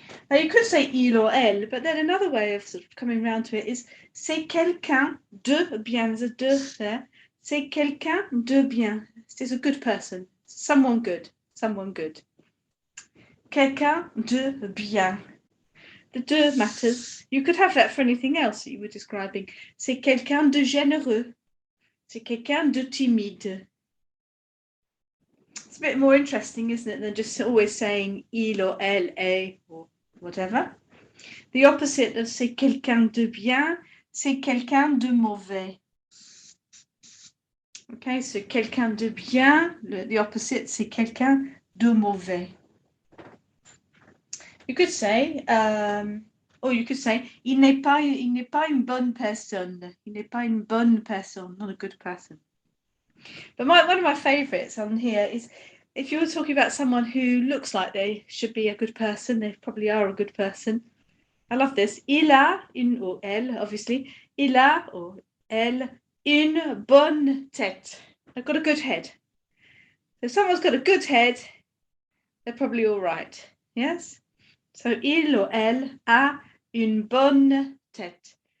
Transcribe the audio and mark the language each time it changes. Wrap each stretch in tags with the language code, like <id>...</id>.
<en>Now you could say il or elle, but then another way of sort of coming around to it is</en> <fr>c'est quelqu'un de bien.</fr> <en>There's a de there.</en> <fr>C'est quelqu'un de bien.</fr> <en>It's a good person. Someone good. Someone good.</en> <fr>Quelqu'un de bien.</fr> <en>The de matters. You could have that for anything else that you were describing.</en> <fr>C'est quelqu'un de généreux. C'est quelqu'un de timide.</fr> <en>It's a bit more interesting, isn't it, than just always saying il or elle, est, or whatever. The opposite of</en> <fr>c'est quelqu'un de bien, c'est quelqu'un de mauvais.</fr> <en>Okay, so</en> <fr>quelqu'un de bien,</fr> <en>the opposite,</en> <fr>c'est quelqu'un de mauvais.</fr> <en>You could say, or you could say,</en> <fr>il n'est pas une bonne personne. Il n'est pas une bonne personne,</fr> <en>not a good person. But one of my favourites on here is if you were talking about someone who looks like they should be a good person, they probably are a good person. I love this.</en> <fr>Il a une, or elle, obviously, il a, or elle, une bonne tête.</fr> <en>They've got a good head. If someone's got a good head, they're probably all right. Yes?</en> <fr>So il or elle a une bonne tête.</fr>